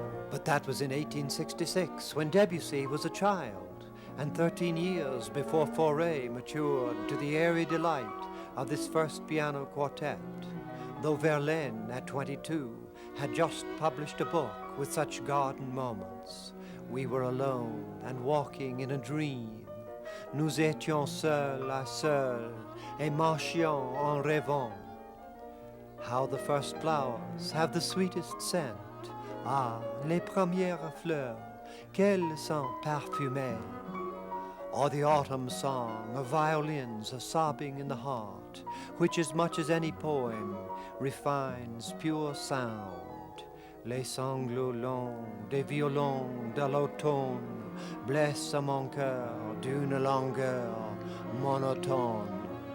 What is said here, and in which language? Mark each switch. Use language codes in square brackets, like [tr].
[en] But that was in 1866, when Debussy was a child, and 13 years before Fauré matured to the airy delight of this first piano quartet, though Verlaine, at 22, had just published a book with such garden moments. We were alone and walking in a dream. [fr] Nous étions seuls à seuls et marchions en rêvant. [en] How the first flowers have the sweetest scent. [fr] Ah, les premières fleurs, qu'elles sont parfumées. [en] Or the autumn song of violins a sobbing in the heart, which as much as any poem refines pure sound. [fr] Les sanglots longs des violons de l'automne blessent mon cœur d'une langueur monotone.